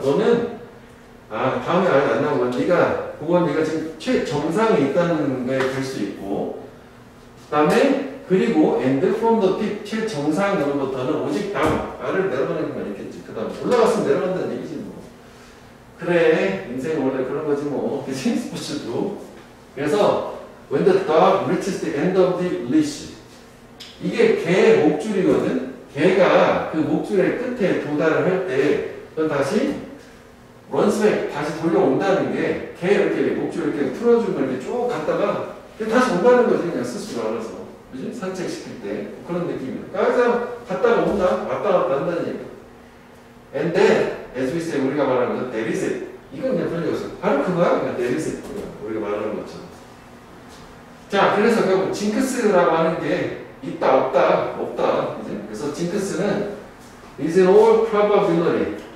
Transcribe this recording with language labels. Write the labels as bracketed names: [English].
[Korean] 너는 다음에 아직 안 나온 건 네가 지금 최정상에 있다는 거에 볼 수 있고, 그 다음에 그리고 [English] and from the peak, [Korean] 최정상으로부터는 오직 아래를 내려가는 것만 있겠지. 그 다음 올라갔으면 내려간다는 얘기지 뭐. 그래, 인생은 원래 그런 거지 뭐. 그치? 스포츠도. 그래서 [English] when the dog reaches the end of the leash, [Korean] 이게 개 목줄이거든. 개가 그 목줄의 끝에 도달을 할 때 넌 다시 런스백 다시 돌려온다는 게 개 이렇게 목줄 이렇게 풀어주면 이렇게 쭉 갔다가 다시 온다는 거지. 그냥 스스로 알아서. 그지? 산책시킬 때 그런 느낌이야. 그래서 갔다가 온다, 왔다 갔다 한다는 얘기야. [English] And then, as we say, [Korean] 우리가 말하는 건 [English] there is it. [Korean] 이건 그냥 풀려서 바로 그거야. 그냥 [English] there is it. [Korean] 우리가 말하는 것처럼. 자, 그래서 결국 징크스라고 하는 게 있다, 없다. 그지? 그래서 징크스는 [English] is in all probability.